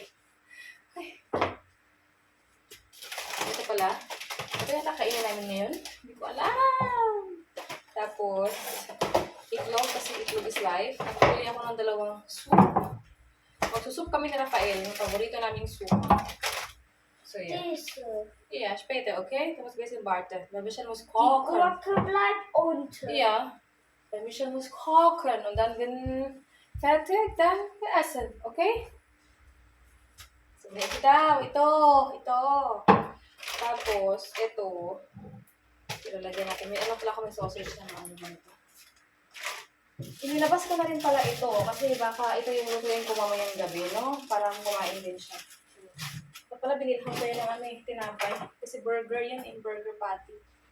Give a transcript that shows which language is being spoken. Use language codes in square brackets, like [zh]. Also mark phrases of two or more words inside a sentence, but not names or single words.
[tl] Ay. Ito pala. Ito yung nakainin namin ngayon. Hindi ko alam. Tapos, itlog kasi itlog [en] is life. [tl] Nakapili ako ng 2 soup. Magsusup kami ni Rafael, yung paborito naming soup. [en] So, yeah. [de] Ja, später, okay? Du musst ein bisschen warten. Weil Michelle muss kochen. Die Gurke bleibt unten. Ja. Weil Michelle muss kochen. Und dann, wenn fertig, dann essen, okay? [tl] So, ito. Tapos, ito. Ilalagyan natin. May pala kami sausage na ano ba ito. Inilabas ko na rin pala ito kasi baka ito yung lutuin ko mamayang gabi, no? Parang kumain din siya. So, pala binilhan ko yun ng tinapay. Kasi burger yan, [en] burger patty.